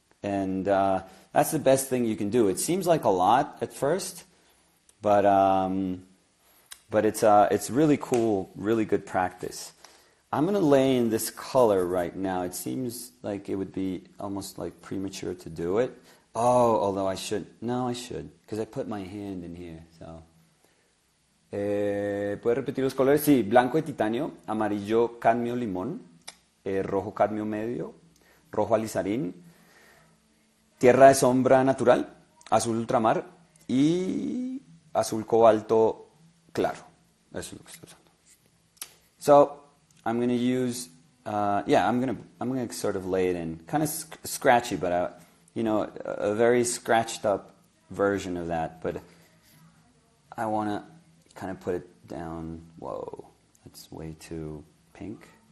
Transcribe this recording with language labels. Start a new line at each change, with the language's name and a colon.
English: And that's the best thing you can do. It seems like a lot at first, but it's really cool, really good practice. I'm going to lay in this color right now. It seems like it would be almost like premature to do it. Oh, although I should. No, I should, because I put my hand in here. So.
Spanish: ¿Puedes repetir los colores? Sí, blanco de titanio, amarillo cadmio limón, rojo cadmio medio, rojo alizarín, tierra de sombra natural, azul ultramar y azul cobalto claro. Eso es lo que estoy usando.
English: So, I'm going to use, I'm going to sort of lay it in. Kind of scratchy, but, a very scratched up version of that. But I want to kind of put it down. Whoa, that's way too pink.